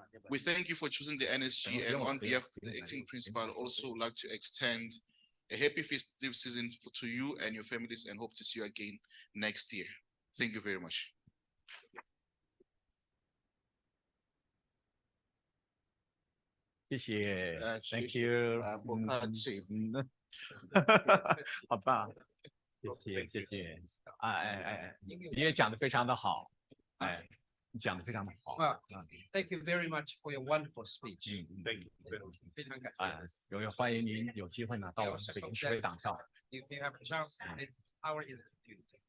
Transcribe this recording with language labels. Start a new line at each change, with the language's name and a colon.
English: We thank you for choosing the NSG, and on behalf of the acting principal, also like to extend a happy festive season to you and your families, and hope to see you again next year. Thank you very much.
Chinese: 谢谢
English: ，Thank you，
Chinese: 不客气。好棒，谢谢，你也讲的非常的好，你讲的非常的好。
English: Thank you very much for your wonderful speech. Thank you.
Chinese: 非常感谢。欢迎您有机会呢到我们北京市委党校。
English: If you have a chance, it's our institute.